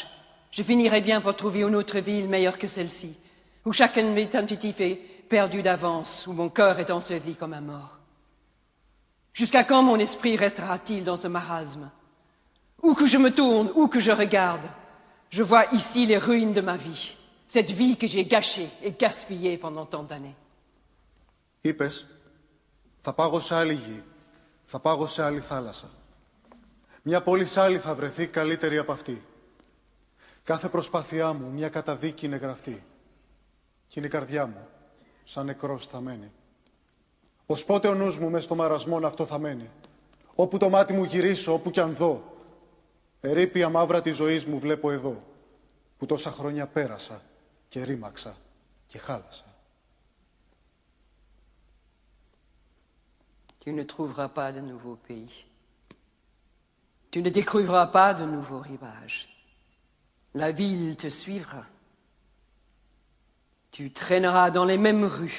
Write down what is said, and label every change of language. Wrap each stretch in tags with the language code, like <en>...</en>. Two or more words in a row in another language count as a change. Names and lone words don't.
<fr>Je finirai bien par trouver une autre ville meilleure que celle-ci, où chacun de mes tentatives est perdu d'avance, où mon cœur est enseveli comme un mort. Jusqu'à quand mon esprit restera-t-il dans ce marasme? Où que je me tourne, où que je regarde, je vois ici les ruines de ma vie, cette vie que j'ai gâchée et gaspillée pendant tant d'années.</fr> <el>Είπες, θα πάγω σε άλλη γη, θα πάγω σε άλλη θάλασσα. Μια πόλη σ' άλλη θα βρεθεί καλύτερη από αυτή. Κάθε προσπάθειά μου μια καταδίκη είναι γραφτή. Κι είναι η καρδιά μου, σαν νεκρός θα μένει. Ως πότε ο νους μου μες στο μαρασμόν αυτό θα μένει. Όπου το μάτι μου γυρίσω, όπου κι αν δω. Ερείπια μαύρα της ζωής μου βλέπω εδώ. Που τόσα χρόνια πέρασα και ρήμαξα και χάλασα.</el> <fr>Tu ne trouveras pas de nouveaux pays. Tu ne découvriras pas de nouveaux rivages. La ville te suivra. Tu traîneras dans les mêmes rues.</fr>